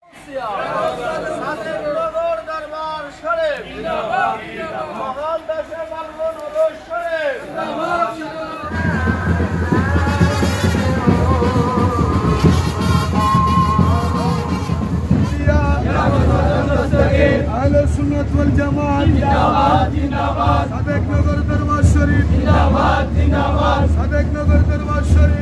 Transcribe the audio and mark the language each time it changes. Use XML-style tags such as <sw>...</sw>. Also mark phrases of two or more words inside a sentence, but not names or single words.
<bn>গাউসিয়া সাদেক নগর দরবার শরীফ জিন্দাবাদ জিন্দাবাদ মহান দেশের মানব নগর শরীফ জিন্দাবাদ</bn> <ar>أهل السنة والجماعة</ar> <bn>জিন্দাবাদ জিন্দাবাদ</bn> <ur>صادق نگر دربار شریف</ur> <bn>জিন্দাবাদ জিন্দাবাদ</bn> <ur>صادق نگر دربار شریف</ur>